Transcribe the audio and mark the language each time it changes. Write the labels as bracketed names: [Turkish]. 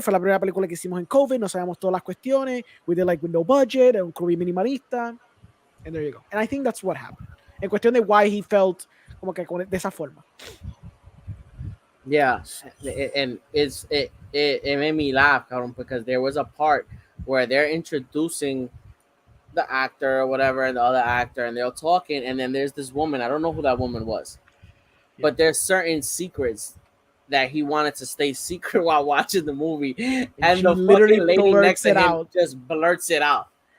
[Spanish] Fue la primera película que hicimos en COVID. No sabemos todas las cuestiones. [English] We did like with no budget. [Spanish] Un crew minimalista. [English] And there you go. And I think that's what happened. [Spanish] En cuestión de [English] why he felt [Spanish] como que de esa forma. [English] Yeah, and it made me laugh, [Spanish] cabrón, [English] because there was a part where they're introducing the actor or whatever and the other actor, and they're talking, and then there's this woman. I don't know who that woman was, but there's certain secrets that he wanted to stay secret while watching the movie, and the literally fucking lady next to him just blurts it out.